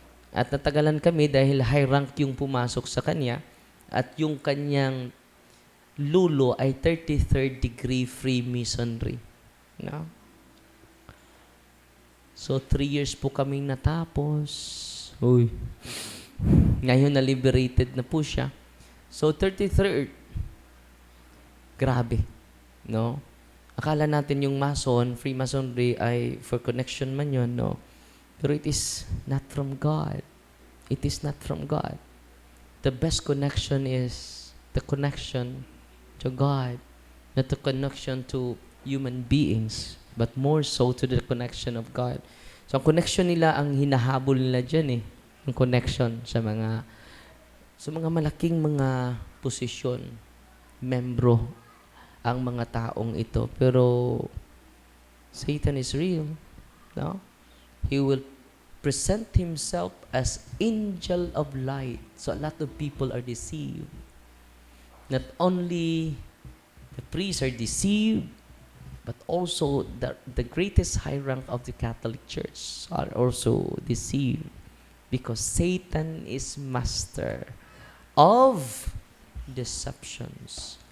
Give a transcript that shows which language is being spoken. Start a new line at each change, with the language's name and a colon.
Filipino: At natagalan kami dahil high rank yung pumasok sa kanya at yung kanyang lulo ay 33rd degree Freemasonry. No? So, 3 years po kaming natapos. Uy. Ngayon na liberated na po siya. So, 33rd. Grabe. No? Akala natin yung
English: Mason, Freemasonry ay for connection
Filipino: man yun,
English: no? Pero it is not from God. It is not from God. the best connection is the connection to God, not the connection to human beings, but more so to the connection of God.
Filipino: So, ang connection nila, ang hinahabol nila dyan ang connection sa mga malaking mga posisyon, membro, ang mga taong ito.
English: Pero, Satan is real. No? He will present himself as angel of light. So a lot of people are deceived. Not only the priests are deceived, but also the greatest high rank of the Catholic Church are also deceived, because Satan is master of deceptions.